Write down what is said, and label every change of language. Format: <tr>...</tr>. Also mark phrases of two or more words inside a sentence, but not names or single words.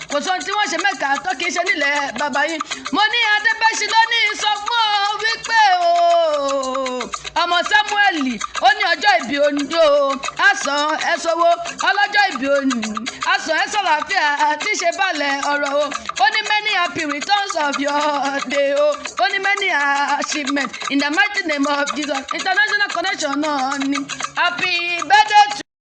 <yo>Kò sóhun tí wọ́n ṣe mẹ́ka tó kì í ṣe nílẹ̀ bàbá yín. Mo ní Adébẹ́ṣin ló ní sọ fún ọ wípé o, ọmọ Sámúẹ́lì, ó ní ọjọ́ ìbí òní o. A sàn ẹ́ sọ́wọ́, ọlọ́jọ́ ìbí òní. A sàn ẹ́ sọ̀rọ̀ àfíà àti ṣe balẹ̀ ọ̀rọ̀ o. Ó ní</yo> <en>many happy returns of your day o.</en> <yo>Ó ní</yo> <en>many achievements in the mighty name of Jesus. International connection</en> <yo>náà ni.</yo> <en>Happy birthday to</en>